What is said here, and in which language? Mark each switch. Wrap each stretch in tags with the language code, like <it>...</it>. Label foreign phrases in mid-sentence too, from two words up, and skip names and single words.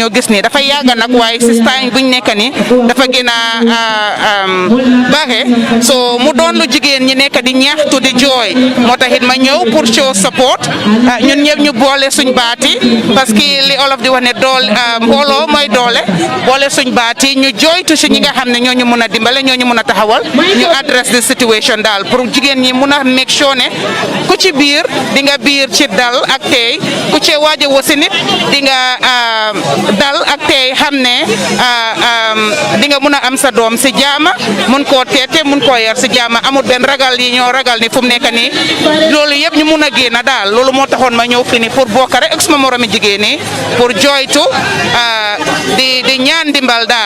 <wo>ñoo gis nii dafa yàgg nag waaye si taay buñ nekk ni dafa gën a baaxe so mu doon lu jigéen ñi nekk di ñaxtu di jooy moo taxit ma ñëw pour</wo> <en>show support</en> <wo>ñun ñëpp ñu boole suñ baati</wo> <fr>parce que</fr> <wo>li olof di wax ne mbooloo mooy doole boole suñ baati ñu jooytu si ñi nga xam ne ñooñu mun a dimbale ñooñu mun a taxawal ñu address</wo> <en>the situation</en> <wo>daal pour jigéen ñi mun a</wo> <en>make sure</en> <wo>ne ku ci biir di nga biir ci dal ak tey ku ci waaj a wasi nit di nga dal ak tey xam ne di nga mun a am sa doom si jaama mun koo teete mun koo yar si jaama amul benn ragal yi ñoo ragal ni fu mu nekk nii loolu yëpp ñu mun a génn daal loolu moo taxoon ma ñëw fii nii pour bokk rek ak suma moromi jigéen ñi pour joytu di ñaan dimbal daal.</wo>